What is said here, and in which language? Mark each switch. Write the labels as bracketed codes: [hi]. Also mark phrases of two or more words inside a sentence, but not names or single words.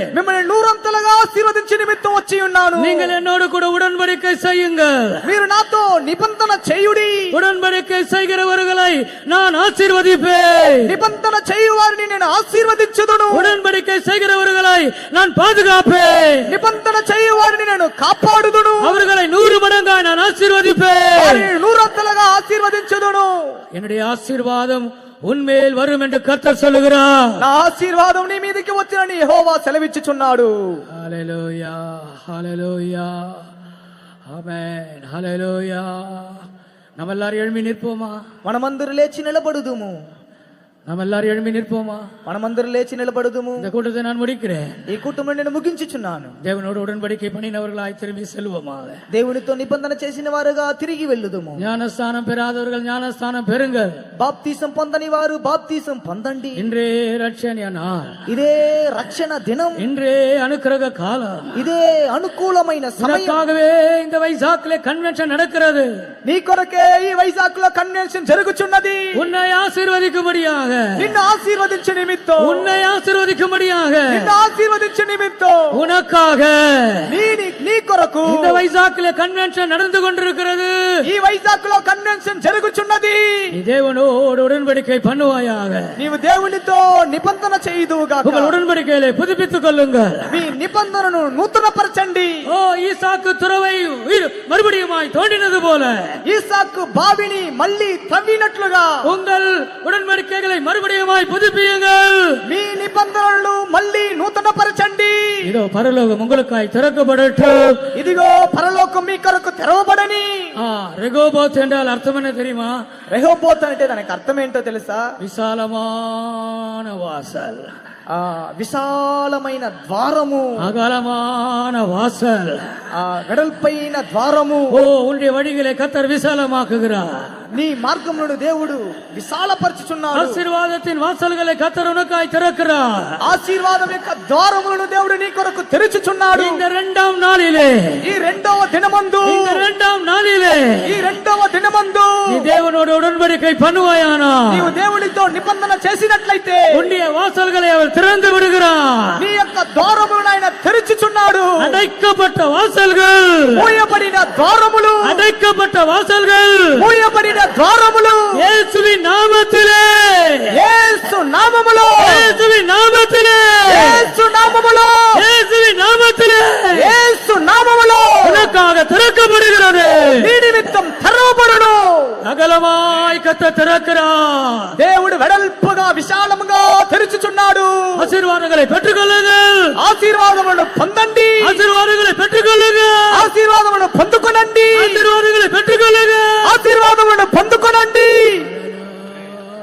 [te] మిమ్మల్ని నూరంతలుగా ఆశీర్వదించి నిమిత్తం వచ్చి ఉన్నాను. [ta] நீங்கள் என்னோடு கூட உடன்படிக்கை செய்யுங்கள். [te] మీరు నాతో నిబంధన చేయుడి. [ta] உடன்படிக்கை செய்கிறவர்களை நான் ஆசீர்வதிப்பேன். [te] నిబంధన చేయువారిని నేను ఆశీర్వదించుదును. [ta] உடன்படிக்கை செய்கிறவர்களை நான் பாதுகாப்பேன். [te] నిబంధన చేయువారిని నేను కాపాడుదును. [ta] அவர்களை 100 மடங்காய் நான் ஆசீர்வதிப்பேன். [te] వారిని నూరంతలుగా ఆశీర్వదించుదును. [ta] என்னுடைய ஆசீர்வாதம் உன்மேல் வரும் என்று கர்த்தர் சொல்லுகிறார். [te] నా ఆశీర్వాదం నీ మీదకి వచ్చినని యెహోవా సెలవిచ్చుచున్నాడు. హల్లెలూయా, హల్లెలూయా, ఆమేన్, హల్లెలూయా. [ta] நம்ம எல்லாரும் எழும்பி நிற்போமா? [te] మనమందరూ లేచి నిలబడుదుము. [ta] நம்ம எல்லாரும் எழும்பி நிற்போமா? [te] మనమందరూ లేచి నిలబడుదుము. [ta] இந்த கூட்டத்தை நான் முடிக்கிறேன். [te] ఈ కుటుంబం నేను ముగించుచున్నాను. [ta] தேவனோடு உடன்படிக்கை பண்ணினவர்களாய் திரும்பி செல்வோமா? [te] దేవునితో నిబంధన చేసిన వారుగా తిరిగి వెళ్ళుదుము. [ta] ஞானஸ்தானம் பெறாதவர்கள் ஞானஸ்தானம் பெறுங்கள். [te] బాప్తీసం పొందని వారు బాప్తీసం పొందండి. [ta] இன்றே ரட்சணிய நாள். [te] ఇదే రక్షణ దినం. [ta] இன்றே அனுக்கிரக காலம். [te] ఇదే అనుకూలమైన సమయం. [ta] உனக்காகவே இந்த வைசாக்கிலே கன்வென்ஷன் நடக்கிறது. [te] నీ కొరకే ఈ వైజాగ్ లో కన్వెన్షన్ జరుగుచున్నది. [ta] உன்னை ஆசீர்வதிக்கும்படியாக, [te] నిన్ను ఆశీర్వదించే నిమిత్తం, [ta] உன்னை ఆశీర్వదిக்கும்படியாக, [te] నిన్ను ఆశీర్వదించే నిమిత్తం, [ta] உனக்காக [te] నీ కొరకు [ta] இந்த வைசாக்கிலே கன்வென்ஷன் நடந்து கொண்டிருக்கிறது. [te] ఈ వైజాగ్ లో కన్వెన్షన్ జరుగుచున్నది. [ta] நீ தேவனோடு உடன்படிக்கை பண்ணுவாயாக. [te] నీవు దేవునితో నిబంధన చేయుదువుగాక. [ta] உங்கள் உடன்படிக்கையிலே புதுப்பித்துக் கொள்ளுங்கள். [te] మీ నిబంధనను నూతనపరచండి. [ta] ஓ, ஈசாக்கு துறவை மறுபடியுமாய் தோண்டினது போல [te] ఈసాకు బావిని మళ్ళీ తవ్వినట్లుగా [ta] உங்கள் உடன்படிக்கைகளை மறுபடியுமாய் புதுப்பியுங்கள். [te] మీ నిబంధనలను మళ్ళీ నూతనపరచండి. [ta] இதோ பரலோகம் உங்களுக்காய் திறக்கப்படட்டும். [te] ఇదిగో పరలోకం మీ కొరకు తెరవబడని. [ta] ரெகோபோத் என்றால் அர்த்தம் என்ன தெரியுமா? [te] రెహోబోత్ అంటే దానికి అర్థం ఏంటో తెలుసా? [ta] விசாலமான வாசல், [te] విశాలమైన ద్వారము, [ta] அகலமான வாசல், [te] వెడల్పైన ద్వారము. [ta] ஓ, உன்னுடைய வழிகளை கர்த்தர் விசாலமாக்குகிறார். [te] నీ మార్గములను దేవుడు విశాలపరచుచున్నాడు. [ta] ஆசீர்வாதத்தின் வாசல்களை கர்த்தர் உனக்காய் திறக்கிறார். [te] ఆశీర్వాదం యొక్క ద్వారములను దేవుడు నీ కొరకు తెరుచుచున్నాడు. [ta] இந்த 2ஆம் நாளிலே, [te] ఈ రెండవ దినమందు, [ta] இந்த 2ஆம் நாளிலே [te] ఈ రెండవ దినమందు [ta] நீ தேவனோடு உடன்படிக்கை பண்ணுவாயானா, [te] నీవు దేవునితో నిబంధన చేసినట్లయితే [ta] உன்னுடைய வாசல்களை அவர் திறந்து விடுகிறார். [te] నీ యొక్క ద్వారములను ఆయన తెరుచుచున్నాడు. [ta] அடைக்கப்பட்ட வாசல்கள், [te] మూయబడిన ద్వారములు, [ta] அடைக்கப்பட்ட வாசல்கள் [te] మూయబడిన ద్వారములు [ta] இயேசுவின் நாமத்திலே, [te] యేసు నామములో, [ta] இயேசுவின் நாமத்திலே, [te] యేసు నామములో, [ta] இயேசுவின் நாமத்திலே [te] యేసు నామములో [ta] உனக்காக திறக்கப்படுகிறது. [te] నీ నిమిత్తం తెరవబడును. [ta] அகலமாய் கர்த்தர் திறக்கிறார். [te] దేవుడు వెడల్పుగా విశాలముగా తెరుచుచున్నాడు. [ta] ஆசீர்வாதங்களை பெற்றுக்கொள்ளுங்கள். [te] ఆశీర్వాదములను పొందండి. [ta] ஆசீர்வாதங்களை பெற்றுக்கொள்ளுங்கள். [te] ఆశీర్వాదములను పొందుకొనండి. [ta] ஆசீர்வாதங்களை பெற்றுக்கொள்ளுங்கள். [te] ఆశీర్వాదములను పొందుకొనండి.